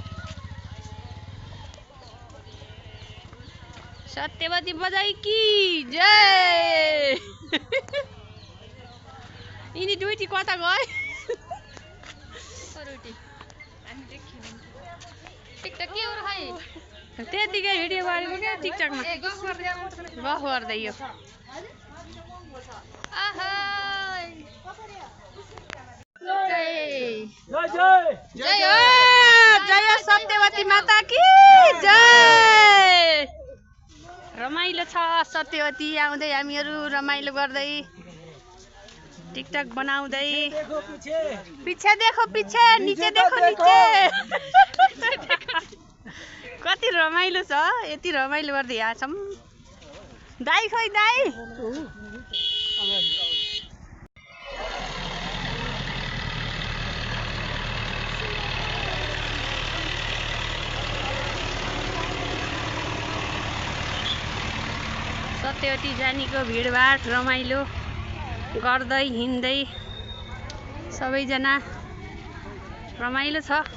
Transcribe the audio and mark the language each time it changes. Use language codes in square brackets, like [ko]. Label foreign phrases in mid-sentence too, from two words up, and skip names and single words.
[hi] सत्यवती बजै की जय। [ne] यिनी दुईटी कता गए। त्यतिकै भिडियो गरेको क्या टिकटकमा गफ गर्दै यो। [hi] जय हो जय सत्यवती माता की जय। [ne] रमाइलो छ सत्यवती आउँदै हामीहरू रमाइलो गर्दै टिकटक बनाउँदै। [hi] पीछे देखो पीछे, नीचे देखो नीचे। [ne] कति रमाइलो छ यति रमाइलो गर्दै आछौँ दाइ खै दाइ सत्यवती जानीको भिडभाड रमाइलो गर्दै हिँड्दै सबैजना रमाइलो छ